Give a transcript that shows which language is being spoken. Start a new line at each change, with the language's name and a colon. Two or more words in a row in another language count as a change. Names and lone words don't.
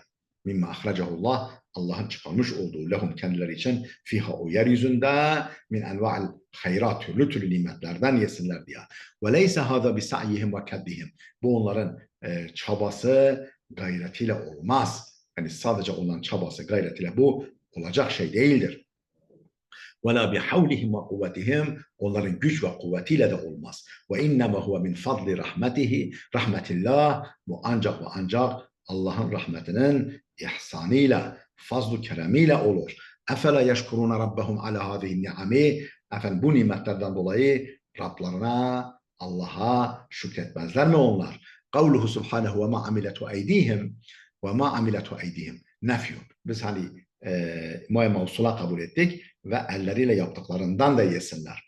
Arabic: مما أخرجه الله,
Turkish: Allah'ın çıkarmış olduğu lehum kendileri için fiha o yeryüzünde
Arabic: من أنواع الخيرات
Turkish: türlü türlü nimetlerden yesinler diye.
Arabic: وليس هذا بسعيهم وكدهم.
Turkish: Bu onların çabası gayretiyle olmaz. Yani sadece onların çabası gayretiyle bu olacak şey değildir.
Arabic: وَلَا بِحَوْلِهِمْ وَقُوَّتِهِمْ
Turkish: onların güç ve kuvvetiyle de olmaz.
Arabic: وَاِنَّمَا هُوَ مِنْ فَضْلِ رَحْمَتِهِ
Turkish: rahmetillah bu ancak ve ancak Allah'ın rahmetinin ihsanıyla, fazl-ı keremiyle olur.
Arabic: اَفَلَا يَشْكُرُونَ رَبَّهُمْ عَلَى هَذِهِ النِّعَمِ
Turkish: efendim bu nimetlerden dolayı Rablarına, Allah'a şükretmezler mi onlar?
Arabic: قوله سبحانه وما عملت أيديهم وما عملت أيديهم نفي.
Turkish: Biz hani muayyen mevsula kabul ettik ve elleriyle yaptıklarından da yesinler.